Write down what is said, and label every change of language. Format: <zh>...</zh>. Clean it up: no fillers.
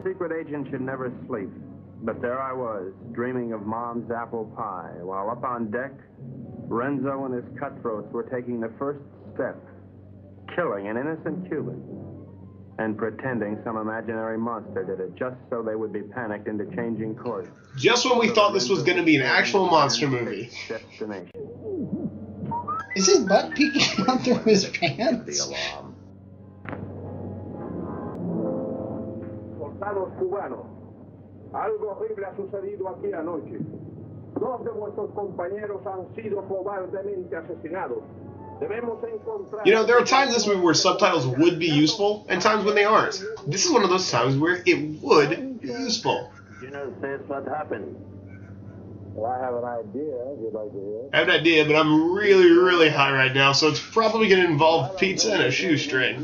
<en>A secret agent should never sleep. But there I was, dreaming of Mom's apple pie, while up on deck, Renzo and his cutthroats were taking the first step, killing an innocent Cuban, and pretending some imaginary monster did it, just so they would be panicked into changing course. Just when we thought this was going to be an actual monster movie. Destination. Is his butt peeking out through his pants?</en> <es>Soldados cubanos, algo horrible ha sucedido aquí anoche. Dos de vuestros compañeros han sido cobardemente asesinados. Debemos encontrar...</es> <en>You know, there are times in this movie where subtitles would be useful, and times when they aren't. This is one of those times where it would be useful. You know, says what happened. Well, I have an idea, if you'd like to hear. I have an idea, but I'm really, really high right now, so it's probably going to involve pizza and a shoestring.</en>